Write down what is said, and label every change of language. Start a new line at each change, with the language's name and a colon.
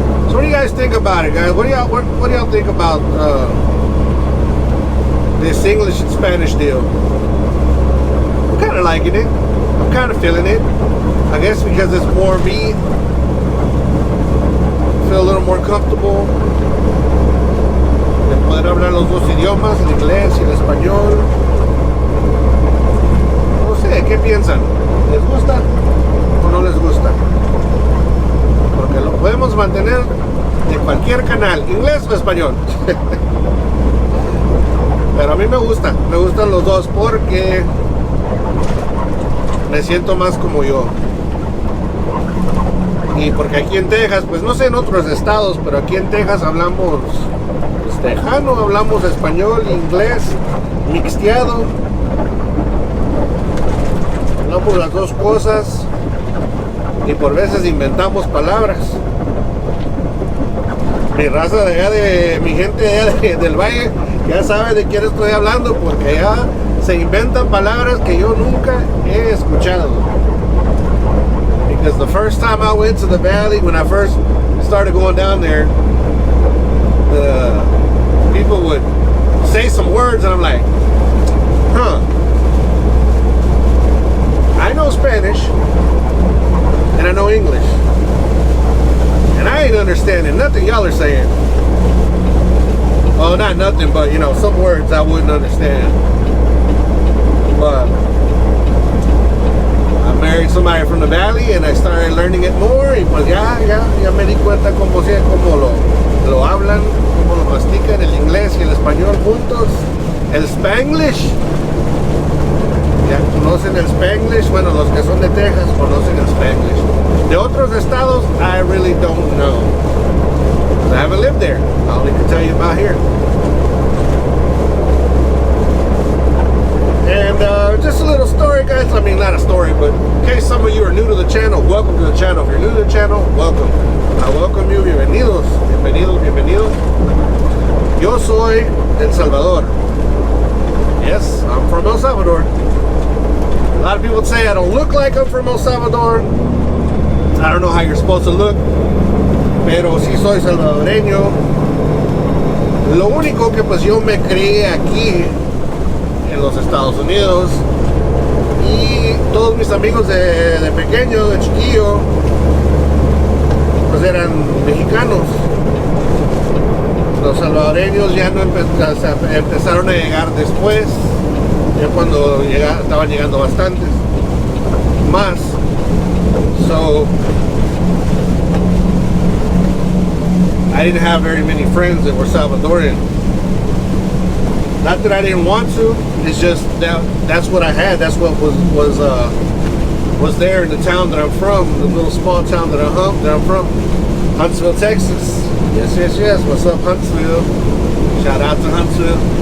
English: So what do you guys think about it, guys? What do y'all think about this English and Spanish deal? I'm kind of liking it. I'm kind of feeling it. I guess because it's more me. Feel a little more comfortable.
Spanish: De poder hablar los dos idiomas, el inglés y el español. No sé, ¿qué piensan? ¿Les gusta o no les gusta? Porque lo podemos mantener de cualquier canal, inglés o español. Pero a mí me gustan los dos porque me siento más como yo. Y porque aquí en Texas, pues no sé en otros estados, pero aquí en Texas hablamos pues, tejano, hablamos español, inglés, mixteado. Hablamos las dos cosas y por veces inventamos palabras. Mi raza de allá, de mi gente de allá del valle, ya sabe de quién estoy hablando porque allá se inventan palabras que yo nunca he escuchado.
English: Because the first time I went to the valley, when I first started going down there, the people would say some words and I'm like, I know Spanish and I know English. And I ain't understanding nothing y'all are saying. Well, not nothing, but you know, some words I wouldn't understand. But I married somebody from the valley and I started learning it more.
Spanish: Y pues ya me di cuenta cómo lo hablan, cómo lo mastican el inglés y el español juntos. El Spanglish. Ya conocen el Spanglish. Bueno, los que son de Texas conocen el Spanglish. De otros estados,
English: I really don't know. I haven't lived there. I only can tell you about here. And just a little story, guys. I mean, not a story, but in case some of you are new to the channel, welcome to the channel. If you're new to the channel, welcome. I welcome you.
Spanish: Bienvenidos. Bienvenidos, bienvenidos. Yo soy El Salvador.
English: Yes, I'm from El Salvador. A lot of people would say I don't look like I'm from El Salvador. I don't know how you're supposed to look,
Spanish: pero sí soy salvadoreño. Lo único que pues yo me crié aquí en los Estados Unidos y todos mis amigos de pequeño, de chiquillo, pues eran mexicanos. Los salvadoreños ya no empezaron a llegar después, ya cuando estaban llegando bastantes más.
English: So I didn't have very many friends that were Salvadorian. Not that I didn't want to, it's just that's what I had. That's what was there in the town that I'm from, the little small town that I'm from, Huntsville, Texas. Yes. What's up, Huntsville? Shout out to Huntsville.